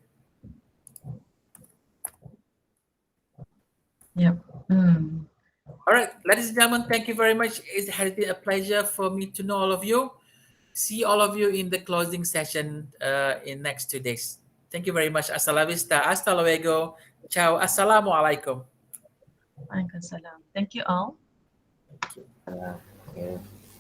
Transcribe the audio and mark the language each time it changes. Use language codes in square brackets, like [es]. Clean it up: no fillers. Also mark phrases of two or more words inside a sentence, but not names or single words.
[en] Yep. All right, ladies and gentlemen, thank you very much. It has been a pleasure for me to know all of you. See all of you in the closing session in next 2 days. Thank you very much. [es] Hasta la vista. Hasta luego. Ciao. [ar] Assalamualaikum. Waalaikumsalam. [en] Thank you all. Yeah.